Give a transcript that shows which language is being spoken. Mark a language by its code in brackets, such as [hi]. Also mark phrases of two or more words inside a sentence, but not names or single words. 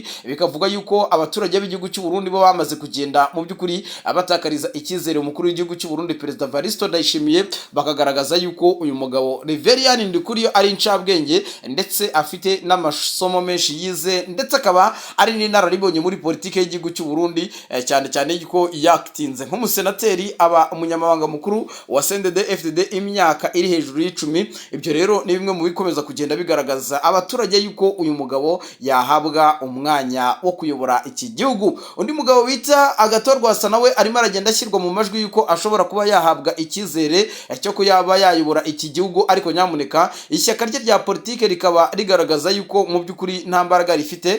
[rw] Bikavuga yuko abaturage b'igihugu cy'u Burundi bo bamaze kugenda mu by'ukuri abatakariza icyizere umukuru w'igihugu cy'u Burundi Perezida Varisto Ndayishimiye, bakagaragaza yuko uyu mugabo Reverien Ndukuriyo ari incabwenge ndetse afite n'amasomo menshi yize, ndetse akaba ari n'inararibonye muri politike y'igihugu cy'u Burundi, cyane cyane yuko yakitinze nk'umusenateri aba umunyamabanga mukuru wa CNDD-FDD imyaka iri hejuru y'10. Ibyo rero ni bimwe mu bikomeza kugenda bigaragaza abaturage yuko uyu mugabo yahabwa umwanya wo kuyobora iki gihugu. Undi mugabo bita Agatorwa asa nawe arimo aragenda ashyirwa mu majwi yuko ashobora kuba yahabwa icyizere cyo ko yaba yayobora iki gihugu, ariko nyamuneka ishyaka rye rya politike rikaba rigaragaza yuko mu by'ukuri nta mbaraga rifite.